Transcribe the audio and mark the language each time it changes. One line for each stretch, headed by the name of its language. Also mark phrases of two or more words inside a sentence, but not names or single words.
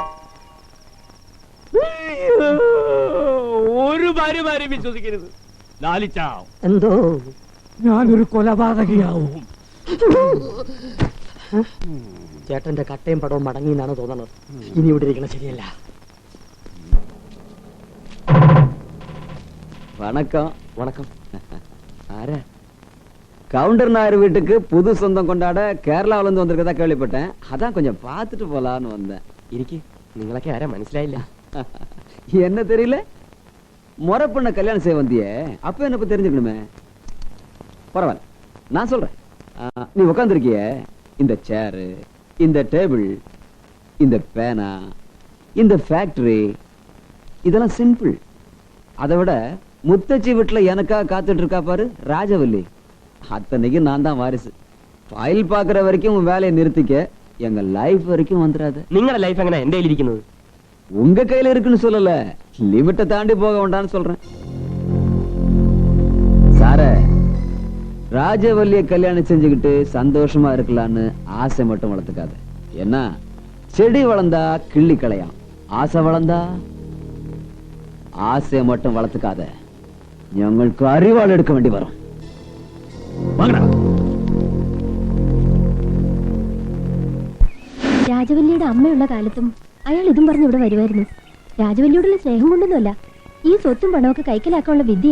Malayalam: ഒരു ഭാര്യമാരെ വിശ്വസിക്കരുത് ലാലിച്ച. എന്തോ ഞാനൊരു കൊലപാതകയാവും. ചേട്ടന്റെ കട്ടയും പടവും മടങ്ങി എന്നാണ് തോന്നുന്നത്. ഇനി ഇവിടെ ഇരിക്കണ ശരിയല്ല.
Tamil: வணக்கம். வணக்கம். ஆரா கவுண்டர்னார் வீட்டுக்கு புது சொந்தம் கொண்டாட கேரளாவில இருந்து வந்திருக்கதா கேள்விப்பட்டேன். அதான் கொஞ்சம் பார்த்துட்டு போலான்னு வந்தேன்.
Malayalam: ഇരിക്ക്. നിങ്ങളൊക്കെ ആരാ മനസ്സിലായില്ല?
Tamil: என்ன தெரியல? முறை பண்ண கல்யாணம் செய்ய வந்தியே, அப்ப என்ன பத்தி தெரிஞ்சுக்கணுமே. பரவாயில்ல, நான் சொல்றேன். நீ உட்காந்துருக்கிய இந்த சேரு, இந்த டேபிள், இந்த பேனா, இந்த ஃபேக்டரி, இதெல்லாம் சிம்பிள். அதை விட முத்தச்சி வீட்டுல எனக்காக காத்துட்டு இருக்கா பாரு ராஜவல்லி, அத்தனைக்கு நான் தான் வாரிசு. ஃபைல் பாக்குற வரைக்கும் உன் வேலையை நிறுத்திக்க, எங்க லைஃப் வரைக்கும் வந்துடாது.
Malayalam: നിങ്ങളുടെ ലൈഫ് എങ്ങനെ എന്റെ കയ്യിലിരിക്കുന്നത്?
Tamil: உங்க கையில இருக்குன்னு சொல்லல, லிமிட்டை தாண்டி போக வேண்டாம்னு சொல்றேன். சார, ராஜவல்லிய கல்யாணம் செஞ்சுக்கிட்டு சந்தோஷமா இருக்கலான்னு ஆசை மட்டும் வளர்த்துக்காத. ஏன்னா செடி வளர்ந்தா கிள்ளி களையாம், ஆசை வளர்ந்தா ஆசையை மட்டும் வளர்த்துக்காத.
Malayalam: ഞങ്ങൾക്ക് അറിവാൾ എടുக்க വേണ്ടി വരും. രാജവല്ലിയുടെ അമ്മയുള്ള കാലത്തും അയാൾ ഇതും പറഞ്ഞ് ഇവിടെ വരുമായിരുന്നു. രാജവല്ലിയോടുള്ള സ്നേഹം കൊണ്ടൊന്നുമല്ല, ഈ സ്വത്തും പണമൊക്കെ കൈക്കലാക്കാനുള്ള വിദ്യയാ.